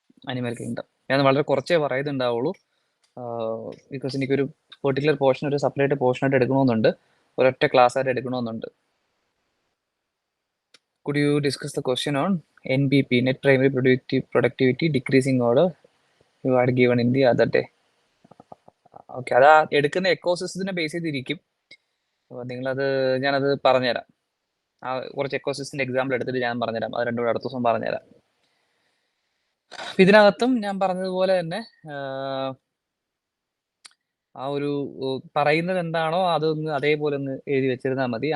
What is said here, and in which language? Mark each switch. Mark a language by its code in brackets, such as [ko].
[ml] Animal kingdom ഞാൻ വളരെ കുറച്ചേ പറയുന്നുണ്ടാവുള്ളൂ, ബിക്കോസ് എനിക്കൊരു പെർട്ടിക്കുലർ പോർഷൻ, ഒരു സെപ്പറേറ്റ് പോർഷനായിട്ട് എടുക്കണമെന്നുണ്ട്, ഒരൊറ്റ ക്ലാസ് ആയിട്ട് എടുക്കണമെന്നുണ്ട്. [en] Could you discuss the question on NPP, net primary productivity decreasing order you had given in the other day? [ml] Okay, അത് എടുക്കുന്ന എക്കോസിസ്റ്റത്തിനെ ബേസ് ചെയ്തിരിക്കും. അപ്പോൾ നിങ്ങളത് ഞാനത് പറഞ്ഞുതരാം. കുറച്ച് എക്കോസിസ്റ്റത്തിന്റെ എക്സാമ്പിൾ എടുത്തിട്ട് ഞാൻ പറഞ്ഞുതരാം. അത് രണ്ടും കൂടെ അടുത്ത ദിവസം പറഞ്ഞുതരാം. ഇതിനകത്തും ഞാൻ പറഞ്ഞതുപോലെ തന്നെ ആ ഒരു പറയുന്നത് എന്താണോ അതൊന്ന് അതേപോലെ ഒന്ന് എഴുതി വെച്ചിരുന്നാൽ മതി.